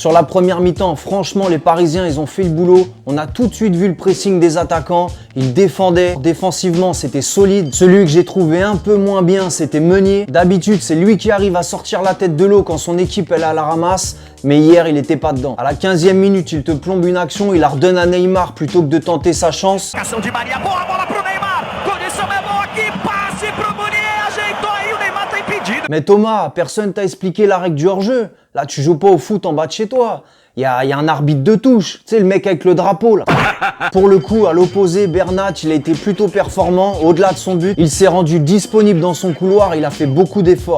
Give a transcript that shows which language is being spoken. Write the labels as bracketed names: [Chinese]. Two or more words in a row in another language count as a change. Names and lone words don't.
[French] Sur la première mi-temps, franchement, les Parisiens, ils ont fait le boulot. On a tout de suite vu le pressing des attaquants. Ils défendaient. Défensivement, c'était solide. Celui que j'ai trouvé un peu moins bien, c'était Meunier. D'habitude, c'est lui qui arrive à sortir la tête de l'eau quand son équipe elle est à la ramasse. Mais hier, il était pas dedans. À la 15e minute, il te plombe une action, il la redonne à Neymar plutôt que de tenter sa chance. [Portuguese] Di Maria, boa bola pro Neymar. Condição é boa aqui, passe pro Meunier, ajeitou aí, o Neymar tá impedido. [French] Mais Thomas, personne t'a expliqué la règle du hors-jeu. Là, tu joues pas au foot en bas de chez toi. Il y a un arbitre de touche, tu sais, le mec avec le drapeau là. Pour le coup, à l'opposé, Bernat, il a été plutôt performant. Au-delà de son but, il s'est rendu disponible dans son couloir, il a fait beaucoup d'efforts.